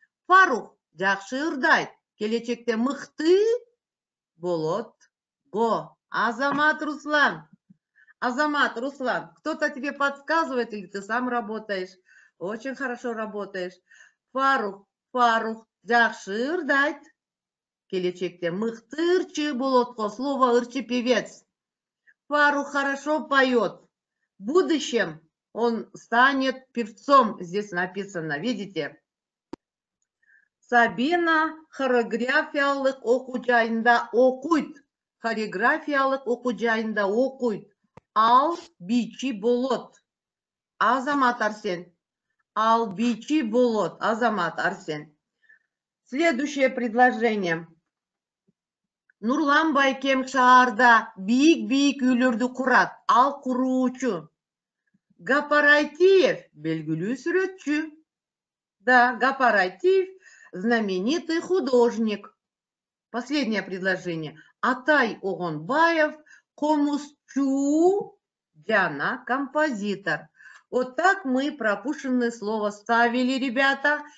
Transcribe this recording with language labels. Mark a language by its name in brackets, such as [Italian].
[Kyrgyz] Фарух жакшы ырдайт. Келечекте мыкты болот. Го. Азамат Руслан. [Russian] Азамат, Руслан, кто-то тебе подсказывает или ты сам работаешь? Очень хорошо работаешь. [Kyrgyz] Фарух, жакшы ырдайт. Келечекте мыкты ырчы болот. [Russian] Слово ырчы певец. Фарух хорошо поет. В будущем он станет певцом. Здесь написано, видите? [Kyrgyz] Сабина хореографиялык окуу жайында окуйт. Хореографиялык окуу жайында окуйт. Ал бичи болот. Азамат Арсен. Ал бичи болот. Азамат Арсен. [Russian] Следующее предложение. [Kyrgyz] Нурлан Байкем шаарда бийик үйлөрдү курат. Ал куруучу. Гапарайтиев белгилүү сүрөтчү. [Russian] Да, Гапарайтиев знаменитый художник. Последнее предложение. [Kyrgyz] Атай Огонбаев комузчу Диана композитор. [Russian] Вот так мы пропущенное слово ставили, ребята.